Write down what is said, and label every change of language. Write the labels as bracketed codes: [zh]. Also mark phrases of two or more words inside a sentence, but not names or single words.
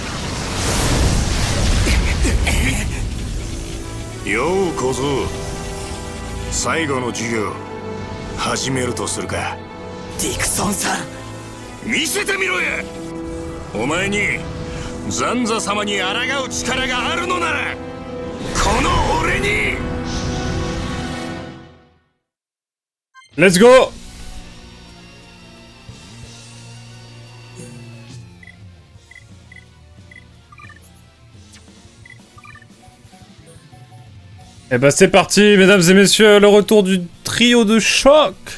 [ja] 上！よう小僧、 最後の授業始めるとするか。ディクソンさん、見せてみろや。お前にザンザ様に抗う力があるのならこの俺に。 [en] Let's go! [fr] Et bah c'est parti, mesdames et messieurs, le retour du trio de choc.